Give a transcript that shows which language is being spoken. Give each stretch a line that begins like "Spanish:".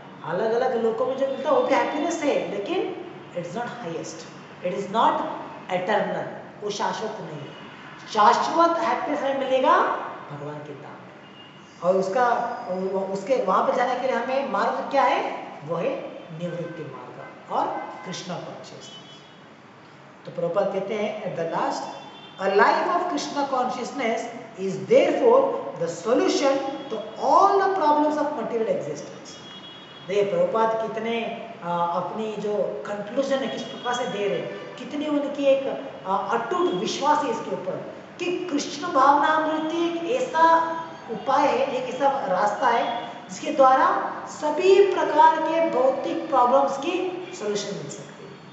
Hindi: अलग अलग लोगों में जो मिलता है वो भी हैप्पीनेस है, लेकिन
English: it is not highest, it is not eternal,
Hindi: वो शाश्वत नहीं है। शाश्वत हैप्पीनेस हमें मिलेगा भगवान के धाम में। और उसके वहां पर जाने के लिए हमें मार्ग क्या है, वो है निवृत्ति मार्ग और कृष्ण कॉन्शियसनेस। तो प्रभुपाद कहते हैं
English: At the last, a life of Krishna consciousness is therefore the solution to all the problems of material existence।
Hindi: देखिए प्रभुपाद कितने अपनी जो कंक्लूजन है किस प्रकार से दे रहे हैं, कितनी उनकी एक अटूट विश्वास है इसके ऊपर कि कृष्ण भावनामृति एक ऐसा उपाय है, एक ऐसा रास्ता है जिसके द्वारा सभी प्रकार के भौतिक प्रॉब्लम्स की सॉल्यूशन मिल सकती है।